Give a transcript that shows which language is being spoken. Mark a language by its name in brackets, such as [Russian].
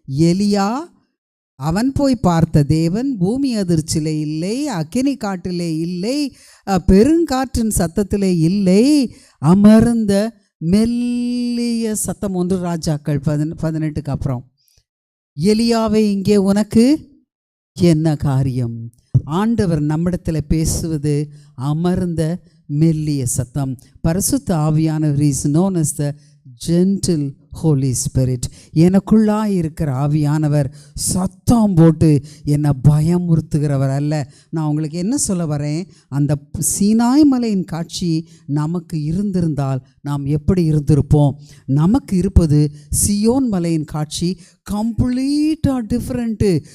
[Tamil] எலியா அவன் போய் பார்த்த தேவன் பூமி அதிர்ச்சியிலே இல்லை, அக்கினி காட்டிலே இல்லை, பெருங்காற்றின் சத்தத்திலே இல்லை, அமர்ந்த மெல்லிய சத்தம். 1 ராஜாக்கள் 18 அப்புறம். எலியாவே, இங்கே உனக்கு என்ன காரியம்? ஆண்டவர் நம்மிடத்தில் பேசுவது அமர்ந்த மெல்லிய சத்தம். பரிசுத்த ஆவியானவர் [English] Is known as the gentle Holy Spirit. [Tamil] எனக்குள்ளாய் இருக்கிற ஆவியானவர் சத்தம் போட்டு என்னை பயமுறுத்துகிறவர் அல்ல. நான் உங்களுக்கு என்ன சொல்ல வரேன்? அந்த சீனாய் மலையின் காட்சி நமக்கு இருந்திருந்தால் நாம் எப்படி இருந்திருப்போம்? நமக்கு இருப்பது சியோன் மலையின் காட்சி. கம்ப்ளீட்டாக டிஃப்ரெண்ட்டு.